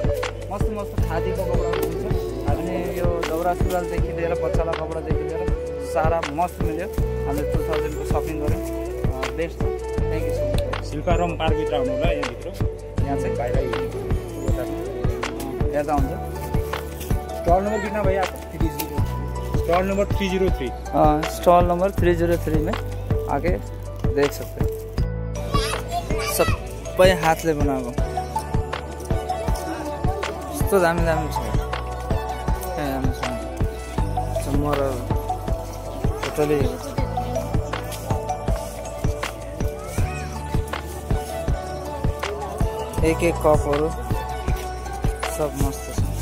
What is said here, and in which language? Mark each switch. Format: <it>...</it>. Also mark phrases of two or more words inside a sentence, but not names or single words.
<ne>मस्त मस्त खादीको कपडाहरू हुन्छ। अनि यो दौरा सुरुवालदेखि लिएर बच्चालाई कपडादेखि लिएर सारा मस्त मिल्यो। हामीले 2000 को सपिङ गऱ्यौँ। बेस्ट।</ne> <en>thank you so much.</en> <ne>शिल्पाराम पार्कभित्र आउनु होला। यहाँभित्र यहाँ चाहिँ बाहिर हेर्दा हुन्छ।</ne> <hi>स्टल नंबर कितना भैया? 30। स्टॉल नंबर 303। स्टॉल नंबर 303 में आके देख सकते हैं।</hi> <ne>सबै हातले बनाएको यस्तो दामी दामी छ। चमर टोटली एक एक कपहरू सब मस्त छ।</ne>